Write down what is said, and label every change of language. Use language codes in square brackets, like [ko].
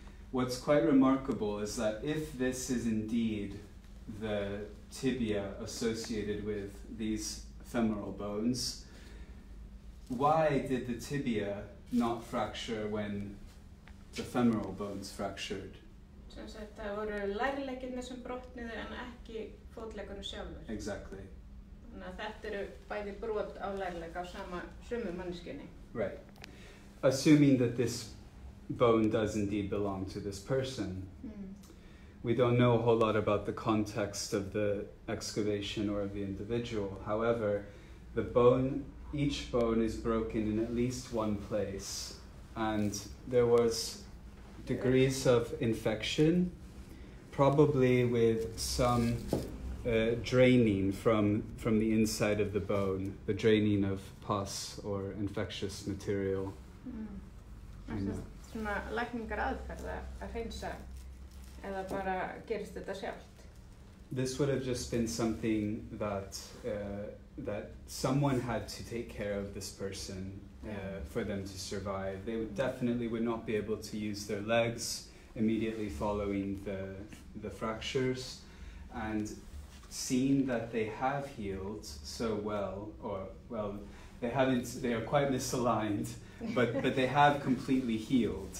[en] What's quite remarkable is that if this is indeed the tibia associated with these femoral bones, why did the tibia not fracture when the femoral bones fractured? [is] Sem sagt, það voru lærleggirnir sem brotnuðu en ekki fótleggurinn sjálfur. [en] Exactly. [is] Þannig að þetta eru bæði brot á lærlegg á sömu manneskjunni. [en] Right. Assuming that this bone does indeed belong to this person. We don't know a whole lot about the context of the excavation or of the individual. However, each bone is broken in at least one place, and there was degrees of infection, probably with some draining from the inside of the bone, the draining of pus or infectious material. [is] Svona lækningar aðferð að hreinsa eða bara gerist þetta sjálft? [en] This would have just been something that someone had to take care of this person for them to survive. They definitely would not be able to use their legs immediately following the fractures, and seeing that they have healed so well, they are quite misaligned, but they have completely healed.